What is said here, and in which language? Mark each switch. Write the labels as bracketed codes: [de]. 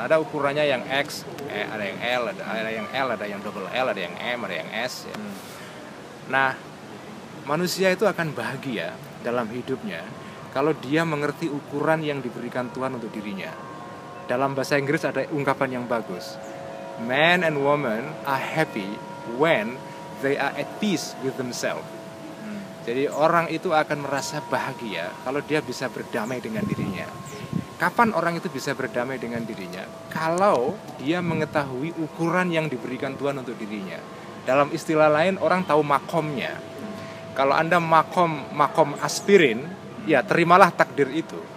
[id] Ada ukurannya yang X, ada yang L, ada yang L, ada yang double L, ada yang M, ada yang S ya. Nah, manusia itu akan bahagia dalam hidupnya kalau dia mengerti ukuran yang diberikan Tuhan untuk dirinya. Dalam bahasa Inggris ada ungkapan yang bagus. [en] Man and woman are happy when they are at peace with themselves. [id] Jadi orang itu akan merasa bahagia kalau dia bisa berdamai dengan dirinya. Kapan orang itu bisa berdamai dengan dirinya? Kalau dia mengetahui ukuran yang diberikan Tuhan untuk dirinya. Dalam istilah lain, orang tahu makomnya. Kalau Anda makom aspirin, ya terimalah takdir itu.